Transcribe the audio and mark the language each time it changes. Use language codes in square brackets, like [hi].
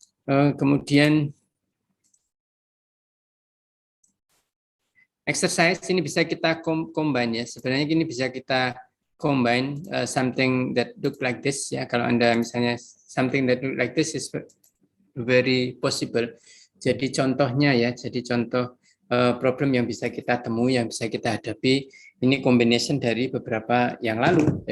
[id] Kemudian exercise ini bisa kita combine ya. Sebenarnya ini bisa kita combine [en] something that look like this [id] ya. Kalau Anda misalnya [en] something that look like this is very possible. [id] Jadi contohnya ya, jadi contoh problem yang bisa kita temui, yang bisa kita hadapi. Ini combination dari beberapa yang lalu.